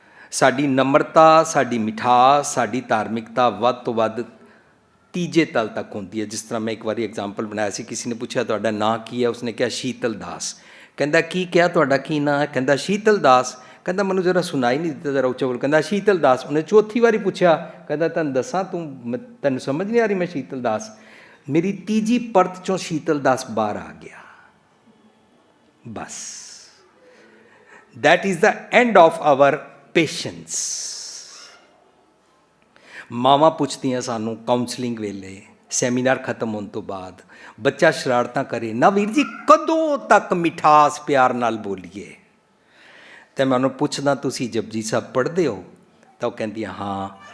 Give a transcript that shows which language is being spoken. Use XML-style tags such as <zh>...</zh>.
<pa>ਸਾਡੀ ਨਮਰਤਾ, ਸਾਡੀ ਮਿਠਾਸ, ਸਾਡੀ ਧਾਰਮਿਕਤਾ ਵੱਧ ਤੋਂ ਵੱਧ ਤੀਜੇ ਤਲ ਤੱਕ ਹੁੰਦੀ ਹੈ। ਜਿਸ ਤਰ੍ਹਾਂ ਮੈਂ ਇੱਕ ਵਾਰੀ ਐਗਜ਼ਾਮਪਲ ਬਣਾਇਆ ਸੀ, ਕਿਸੇ ਨੇ ਪੁੱਛਿਆ ਤੁਹਾਡਾ ਨਾਂ ਕੀ ਹੈ, ਉਸਨੇ ਕਿਹਾ ਸ਼ੀਤਲ ਦਾਸ। ਕਹਿੰਦਾ ਕੀ ਕਿਹਾ, ਤੁਹਾਡਾ ਕੀ ਨਾਂ ਹੈ? ਕਹਿੰਦਾ ਸ਼ੀਤਲ ਦਾਸ। ਕਹਿੰਦਾ ਮੈਨੂੰ ਜ਼ਰਾ ਸੁਣਾਈ ਨਹੀਂ ਦਿੱਤਾ, ਜ਼ਰਾ ਉੱਚਾ ਬੋਲ। ਕਹਿੰਦਾ ਸ਼ੀਤਲ ਦਾਸ। ਉਹਨੇ ਚੌਥੀ ਵਾਰੀ ਪੁੱਛਿਆ, ਕਹਿੰਦਾ ਤੁਹਾਨੂੰ ਦੱਸਾਂ, ਤੈਨੂੰ ਸਮਝ ਨਹੀਂ ਆ ਰਹੀ, ਮੈਂ ਸ਼ੀਤਲ ਦਾਸ। ਮੇਰੀ ਤੀਜੀ ਪਰਤ 'ਚੋਂ ਸ਼ੀਤਲ ਦਾਸ ਬਾਹਰ ਆ ਗਿਆ।</pa> <en>ਬਸ that is the end of our patience।</en> <pa>ਮਾਵਾਂ ਪੁੱਛਦੀਆਂ ਸਾਨੂੰ ਕਾਉਂਸਲਿੰਗ ਵੇਲੇ, ਸੈਮੀਨਾਰ ਖਤਮ ਹੋਣ ਤੋਂ ਬਾਅਦ, ਬੱਚਾ ਸ਼ਰਾਰਤਾਂ ਕਰੇ ਨਾ, ਵੀਰ ਜੀ ਕਦੋਂ ਤੱਕ ਮਿਠਾਸ ਪਿਆਰ ਨਾਲ ਬੋਲੀਏ? ਅਤੇ ਮੈਂ ਉਹਨੂੰ ਪੁੱਛਦਾ, ਤੁਸੀਂ ਜਪਜੀ ਸਾਹਿਬ ਪੜ੍ਹਦੇ ਹੋ? ਤਾਂ ਉਹ ਕਹਿੰਦੀ ਹਾਂ।</pa>